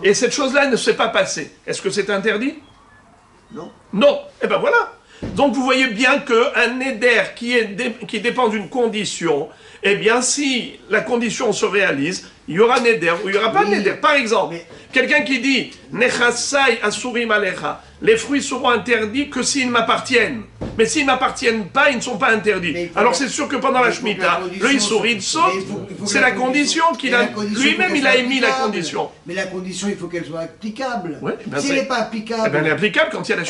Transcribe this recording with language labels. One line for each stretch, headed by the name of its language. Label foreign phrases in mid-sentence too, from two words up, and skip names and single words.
French: Et cette chose-là ne s'est pas passée. Est-ce que c'est interdit? Non. Non. Eh bien voilà. Donc vous voyez bien qu'un neder qui dépend d'une condition, eh bien si la condition se réalise, il y aura neder ou il n'y aura pas Oui. neder. Par exemple, Mais- quelqu'un qui dit
Hebrew: נכסיי אסורים עליך,
French: les fruits seront interdits que s'ils m'appartiennent. Mais s'ils ne m'appartiennent pas, ils ne sont pas interdits. Mais il faut Alors que- c'est sûr que pendant la il faut que la Shemitah, condition le Issorid soit- saute. mais il faut que C'est la condition qu'il mais a. la condition, Lui-même, faut il qu'elle a soit émis la applicable. condition. Mais la condition, il faut qu'elle soit applicable. Ouais, ben Si c'est- elle n'est pas Eh applicable, bien, elle est applicable quand il y a la